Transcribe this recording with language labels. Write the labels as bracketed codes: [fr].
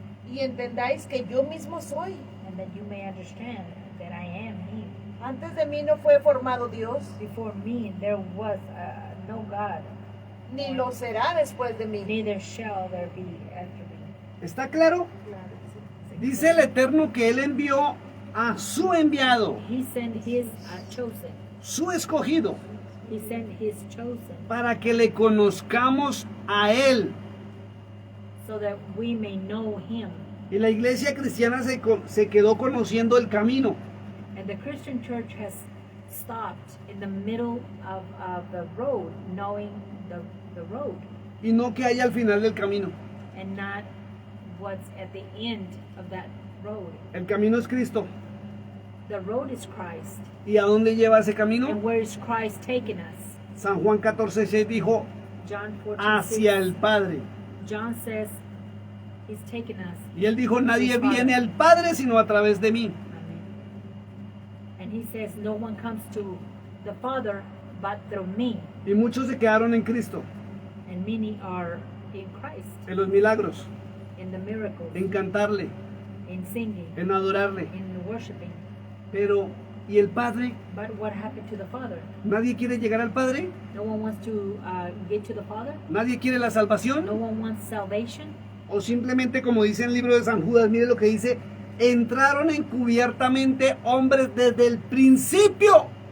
[es] y entendáis que yo mismo soy. [en] and that you may understand that I am He. [es] Antes de mí no fue formado Dios, [en] Before me there was no God, [es] ni lo será después de mí. [en] neither shall there be after me. [es] ¿Está claro? Dice el Eterno que Él envió a su enviado, [en] He sent His chosen. [es] su escogido, [en] He sent His chosen [es] para que le conozcamos a Él. [en] so that we may know Him. [es] Y la iglesia cristiana se quedó conociendo el camino. [en] And the Christian church has stopped in the middle of the road, knowing the road, [es] Y no que haya al final del camino. [en] and not what's at the end of that road. [es] El camino es Cristo. [en] The road is Christ. [es] ¿Y a dónde lleva ese [en] And [es] camino? [en] where is Christ taking us? [es] San Juan 14:6 dijo, [en] John 14, [es] hacia el Padre. [en] John says He's taking us. [es] Y Él dijo, nadie viene al Padre sino a través de mí. [en] Amen. And He says, no one comes to the Father but through me. [es] Y muchos se quedaron en Cristo, [en] And many are in Christ, [es] en los milagros, [en] in the miracles, [es] en cantarle, [en] in singing, [es] en adorarle. [en] in worshiping. [es] Pero, ¿y el Padre? [en] But what happened to the Father? [es] ¿Nadie quiere llegar al Padre? [en] No one wants to get to the Father? [es] ¿Nadie quiere la [en] No [es] salvación? [en] one wants salvation? [es] O simplemente, como dice el libro de San Judas, mire lo que dice, entraron encubiertamente hombres desde el principio.